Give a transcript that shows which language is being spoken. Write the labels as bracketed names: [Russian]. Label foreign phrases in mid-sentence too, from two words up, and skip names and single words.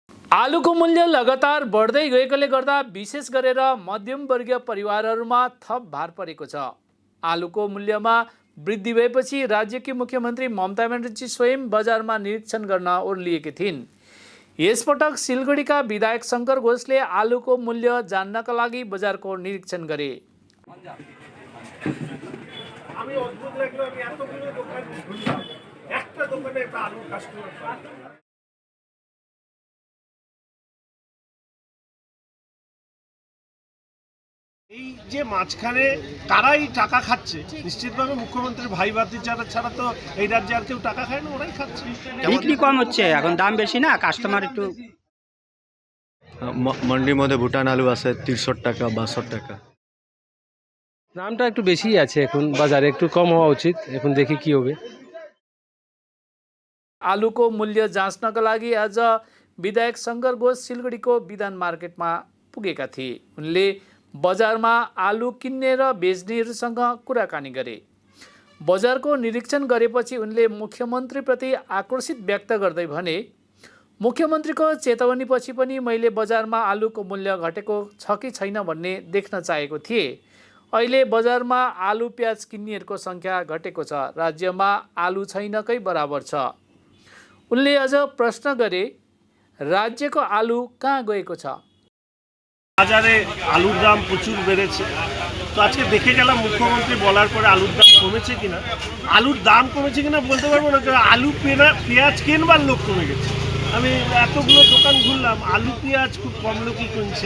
[Nepali] आलुको मूल्य लगातार बढ्दै गएकोले गर्दा विशेष गरेर मध्यमवर्गीय परिवारहरूमा थप भार परेको छ। आलुको मूल्यमा वृद्धि भएपछि राज्यकी मुख्यमन्त्री ममता ब्यानर्जी स्वयं बजारमा निरीक्षण गर्न ओर्लिएकी थिइन्। यसपटक सिलगढीका विधायक शङ्कर घोषले आलुको मूल्य जान्नका लागि बजारको निरीक्षण गरे। [Bangla] এই যে মাঝখানে কারাই টাকা খাচ্ছে, নিশ্চিতভাবে মুখ্যমন্ত্রীর ভাই ভাতিজারা ছাড়া তো এই রাজ্যে আর কেউ টাকা খায় না, ওরাই খাচ্ছে। বিক্রি কম হচ্ছে, এখন দাম বেশি না, কাস্টমার একটু মন্ডির মধ্যে ভুটান আলু আছে 63 টাকা 62 টাকা। দামটা একটু বেশি আছে এখন বাজারে, একটু কম হওয়া উচিত। এখন দেখি কি হবে। [Nepali] आलुको मूल्य जाँच्नका लागि आज विधायक शङ्कर घोष सिलगढीको विधान मार्केटमा पुगेका थिए। उनले बजारमा आलु किन्ने र बेच्नेहरूसँग कुराकानी गरे। बजारको निरीक्षण गरेपछि उनले मुख्यमन्त्रीप्रति आक्रोशित व्यक्त गर्दै भने, मुख्यमन्त्रीको चेतावनीपछि पनि मैले बजारमा आलुको मूल्य घटेको छ कि छैन भन्ने देख्न चाहेको थिएँ। अहिले बजारमा आलु प्याज किन्नेहरूको सङ्ख्या घटेको छ, राज्यमा आलु छैनकै बराबर छ। उनले अझ प्रश्न गरे, राज्यको आलु कहाँ गएको छ? [Bangla] বাজারে আলুর দাম প্রচুর বেড়েছে। তো আজকে দেখে গেলাম মুখ্যমন্ত্রী বলার পরে আলুর দাম কমেছে কিনা। আলুর দাম কমেছে কিনা বলতে পারবো না, কারণ আলু পেঁয়াজ কেনবার লোক কমে গেছে। আমি এতগুলো দোকান ঘুরলাম, আলু পেঁয়াজ খুব কম লোকই কিনছে।